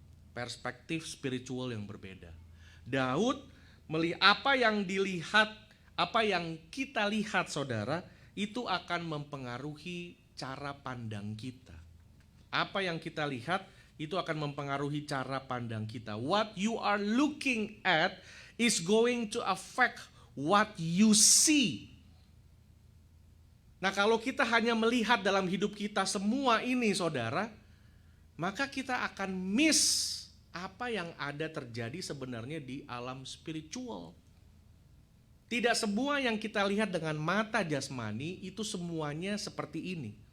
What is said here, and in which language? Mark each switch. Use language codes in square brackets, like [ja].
[id] Perspektif spiritual yang berbeda. Daud melihat apa yang dilihat, apa yang kita lihat saudara, itu akan mempengaruhi cara pandang kita. Apa yang kita lihat itu akan mempengaruhi cara pandang kita. [en] What you are looking at is going to affect what you see. [id] Nah, kalau kita hanya melihat dalam hidup kita semua ini saudara, maka kita akan miss apa yang ada terjadi sebenarnya di alam spiritual. Tidak semua yang kita lihat dengan mata jasmani itu semuanya seperti ini.